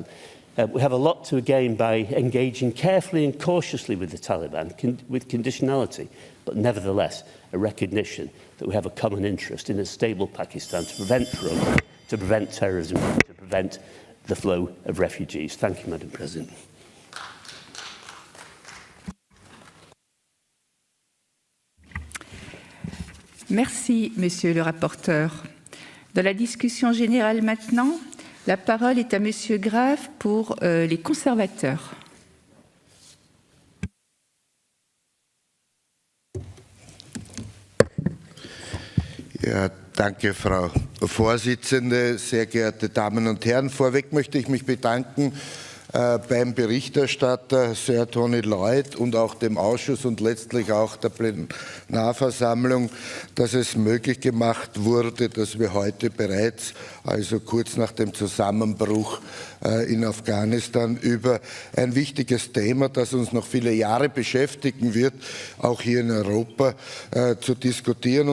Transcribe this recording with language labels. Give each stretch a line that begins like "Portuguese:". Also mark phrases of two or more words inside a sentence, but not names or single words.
English: We have a lot to gain by engaging carefully and cautiously with the Taliban, with conditionality, but nevertheless a recognition that we have a common interest in a stable Pakistan to prevent drugs, to prevent terrorism, to prevent the flow of refugees. Thank you, Madam President.
French: Merci, Monsieur le rapporteur. Dans la discussion générale maintenant, la parole est à Monsieur Graf pour les conservateurs.
German: Ja, danke, Frau Vorsitzende, sehr geehrte Damen und Herren. Vorweg möchte ich mich bedanken beim Berichterstatter Sir Tony Lloyd und auch dem Ausschuss und letztlich auch der Plenarversammlung, dass es möglich gemacht wurde, dass wir heute bereits, also kurz nach dem Zusammenbruch in Afghanistan, über ein wichtiges Thema, das uns noch viele Jahre beschäftigen wird, auch hier in Europa, zu diskutieren.